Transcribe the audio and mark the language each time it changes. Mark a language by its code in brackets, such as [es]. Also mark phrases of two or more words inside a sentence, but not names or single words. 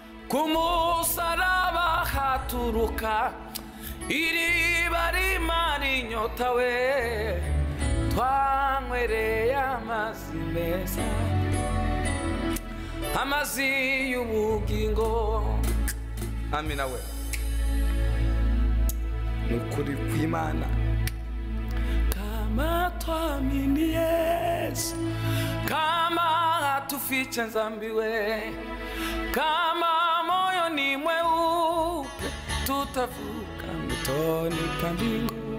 [rw] Ku musaraba haturuka Iriba rimara inyota we, twanywereye amazi meza, amazi y'ubugingo. Amina we. Ni ukuri kw'Imana. [sw] Kama twamini Yesu, kama hatufiche dhambi we, kama moyo ni mweupe, tutavuka mtoni pa mbingu.